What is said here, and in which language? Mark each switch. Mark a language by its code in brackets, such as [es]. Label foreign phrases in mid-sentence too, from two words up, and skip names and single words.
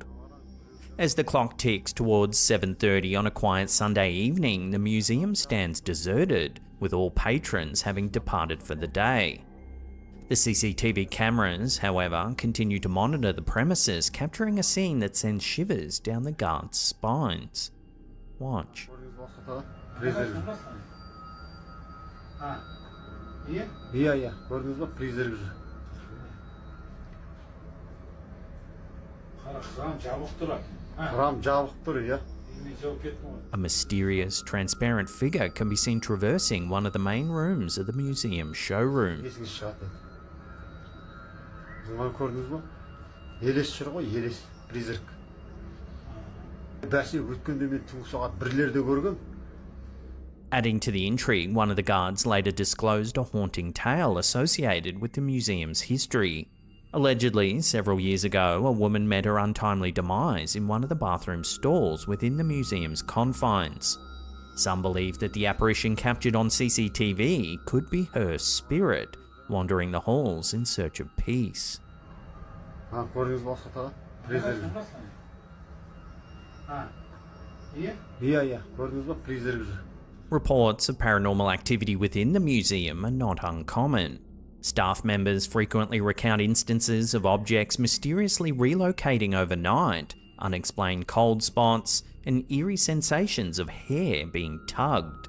[en] As the clock ticks towards 7:30 on a quiet Sunday evening, the museum stands deserted, with all patrons having departed for the day. The CCTV cameras, however, continue to monitor the premises, capturing a scene that sends shivers down the guards' spines. Watch. [kk] ата? Фризер. Иә, көрдіңіз ба? Фризер жүр. Кран жабық тұр, иә. [en] A mysterious, transparent figure can be seen traversing one of the main rooms of the museum showroom. [kk] Есіңіз шығады. Бұны көрдіңіз ба? Елес жүр ғой, елес. Призрак. Бәсе өткенде мен түнгі сағат 1-лерде көргем. [en] Adding to the intrigue, one of the guards later disclosed a haunting tale associated with the museum's history. Allegedly, several years ago, a woman met her untimely demise in one of the bathroom stalls within the museum's confines. Some believe that the apparition captured on CCTV could be her spirit, wandering the halls in search of peace. [kk] Көрдіңіз ба ата? Призрак. Иә, көрдіңіз ба? Призрак жүр. [en] Reports of paranormal activity within the museum are not uncommon. Staff members frequently recount instances of objects mysteriously relocating overnight, unexplained cold spots, and eerie sensations of hair being tugged.